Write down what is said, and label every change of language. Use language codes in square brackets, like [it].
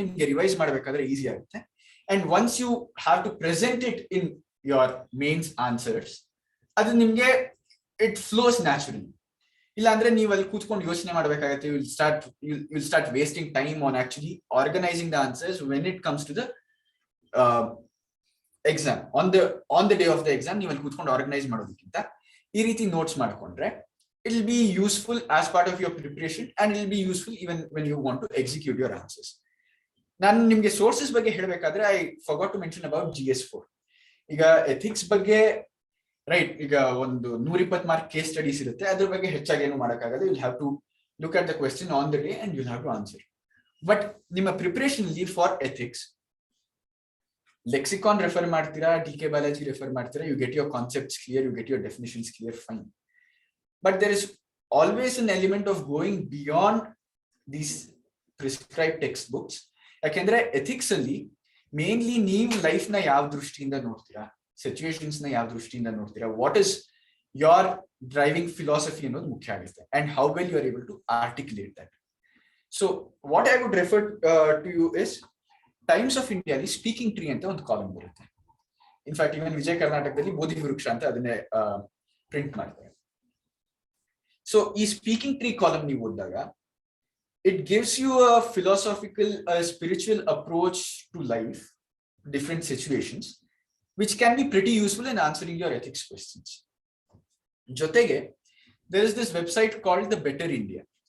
[kn] ನಿಮ್ಗೆ ರಿವೈಸ್ ಮಾಡ್ಬೇಕಾದ್ರೆ ಈಸಿ ಆಗುತ್ತೆ. [en] And once you have to present it in your mains answers, ಅದು ನಿಮ್ಗೆ it flows naturally. [kn] ಇಲ್ಲ ಅಂದ್ರೆ ನೀವು ಅಲ್ಲಿ ಕೂತ್ಕೊಂಡು ಯೋಚನೆ ಮಾಡ್ಬೇಕಾಗತ್ತೆ. [en] Will start wasting time on actually organising the answers when it comes to the exam. On the day of the exam [kn] ನೀವು ಅಲ್ಲಿ ಕೂತ್ಕೊಂಡು ಆರ್ಗನೈಸ್ ಮಾಡೋದಕ್ಕಿಂತ ಈ ರೀತಿ ನೋಟ್ಸ್ ಮಾಡ್ಕೊಂಡ್ರೆ [en] it will be useful as part of your preparation, and it will be useful even when you want to execute your answers. [kn] ನಾನು ನಿಮ್ಗೆ sources ಬಗ್ಗೆ ಹೇಳಬೇಕಾದ್ರೆ [en] I forgot to mention about GS 4. [kn] ಈಗ ethics ಬಗ್ಗೆ right, ಈಗ ಒಂದು 120 mark case studies ಇರುತ್ತೆ, ಅದ್ರ ಬಗ್ಗೆ ಹೆಚ್ಚಾಗಿ ಏನು ಮಾಡೋಕ್ಕಾಗಲ್ಲ. [en] You will have to look at the question on the day and you will have to answer. But [kn] ನಿಮ್ಮ ಪ್ರಿಪರೇಷನ್ ಅಲ್ಲಿ [en] For ethics lexicon refer ಮಾಡ್ತೀರಾ, DK Balaji refer ಮಾಡ್ತೀರಾ, you get your concepts clear, you get your definitions clear, fine. But there is always an element of going beyond these prescribed textbooks. [kn] ಯಾಕೆಂದ್ರೆ ethics ಅಲ್ಲಿ mainly ನೀವು life ನ ಯಾವ ದೃಷ್ಟಿಯಿಂದ ನೋಡ್ತೀರಾ, situations ನ ಯಾವ ದೃಷ್ಟಿಯಿಂದ ನೋಡ್ತೀರಾ, [en] what is your driving philosophy [kn] ಅನ್ನೋದು ಮುಖ್ಯ ಆಗುತ್ತೆ. [en] And how well you are able to articulate that. So what I would refer to you is Times of India [kn] ಅಲ್ಲಿ ಸ್ಪೀಕಿಂಗ್ ಟ್ರೀ ಅಂತ ಒಂದು ಕಾಲಮ್ ಬರುತ್ತೆ. ಇನ್ಫ್ಯಾಕ್ಟ್ ಇವನ್ ವಿಜಯ ಕರ್ನಾಟಕದಲ್ಲಿ ಬೋಧಿ ವೃಕ್ಷ ಅಂತ ಅದನ್ನೇ ಪ್ರಿಂಟ್ ಮಾಡ್ತಾರೆ. ಸೊ ಈ ಸ್ಪೀಕಿಂಗ್ ಟ್ರೀ ಕಾಲಮ್ ನೀವು ಓದಿದಾಗ [en] it gives you a philosophical, spiritual approach to life, different situations, which can be pretty useful in answering your ethics questions. [kn] Jotege, [en] there is this website called The Better India.